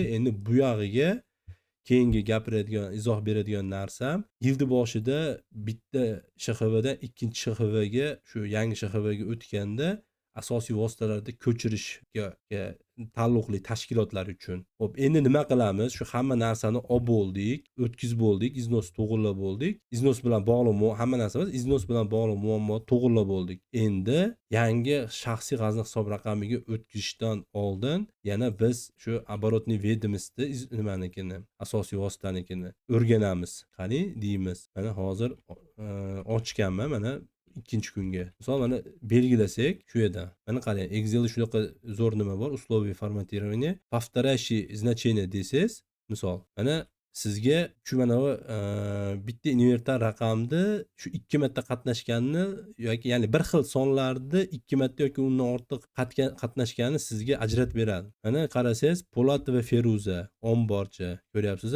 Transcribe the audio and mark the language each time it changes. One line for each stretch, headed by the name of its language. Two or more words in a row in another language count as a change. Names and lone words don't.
Uzbek: Endi bu yog'iga keyingi gapiradigan, izoh beradigan narsam, yildi boshida bitta SHXVdan ikkinchi SHXVga, shu yangi SHXVga o'tganda asosiy vositalarda ko'chirishga taalluqli tashkilotlar uchun. Xo'p, endi nima qilamiz? Shu hamma narsani olib bo'ldik, o'tkazib bo'ldik, iznos to'g'irlab bo'ldik. Iznos bilan bog'liq hamma narsamiz iznos bilan bog'liq muammo to'g'irlab bo'ldik. Endi yangi shaxsiy g'azna hisob raqamiga o'tkazishdan oldin yana biz shu
Russian: оборотный ведомости
Uzbek: nimanikini, asosiy vositanikini o'rganamiz. Qani deymiz. Mana hozir ochganman, mana ikkinchi kunga. Misol mana belgilasak shu yerda. Mana qarang, Excel'da shunaqa zo'r nima bor,
Russian: условия форматирования, повторяющие значения
Uzbek: desangiz, misol, mana sizga shu mana bu bitta inventar raqamni shu 2 marta qatnashganini yoki ya'ni bir xil sonlarda 2 marta yoki undan ortiq qatnashganini sizga ajratib beradi. Mana qarasangiz, Po'lat va Feruza omborchi ko'ryapsiz-a?